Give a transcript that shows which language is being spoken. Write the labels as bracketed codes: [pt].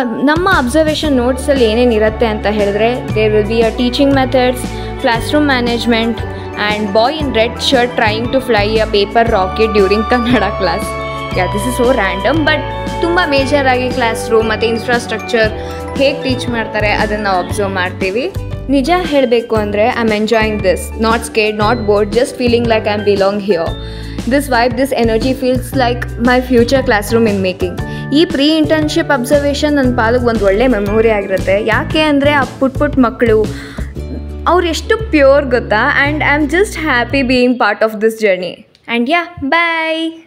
[kn] ನಮ್ಮ ಅಬ್ಸರ್ವೇಷನ್ ನೋಟ್ಸಲ್ಲಿ ಏನೇನಿರುತ್ತೆ ಅಂತ ಹೇಳಿದ್ರೆ, [en] There will be a teaching methods, classroom management and boy in red shirt trying to fly a paper rocket during Kannada class. This is so random, [kn] but ತುಂಬ ಮೇಜರಾಗಿ class room ಮತ್ತು infrastructure ಹೇಗೆ teach ಮಾಡ್ತಾರೆ ಅದನ್ನು ನಾವು observe ಮಾಡ್ತೀವಿ. ನಿಜ ಹೇಳಬೇಕು ಅಂದರೆ [en] I am enjoying this, not scared, not bored, just feeling like I am belong here. This vibe, this energy feels like my future classroom in making. [kn] ಈ ಪ್ರೀ ಇಂಟರ್ನ್ಶಿಪ್ ಅಬ್ಸರ್ವೇಷನ್ ನನ್ನ ಪಾಲಿಗೆ ಒಂದು ಒಳ್ಳೆ ಮೆಮೊರಿ ಆಗಿರುತ್ತೆ. ಯಾಕೆ ಅಂದರೆ ಆ ಪುಟ್ ಮಕ್ಕಳು ಅವ್ರು ಎಷ್ಟು ಪ್ಯೂರ್ ಗೊತ್ತಾ. [en] And I am just happy being part of this journey. And yeah, bye.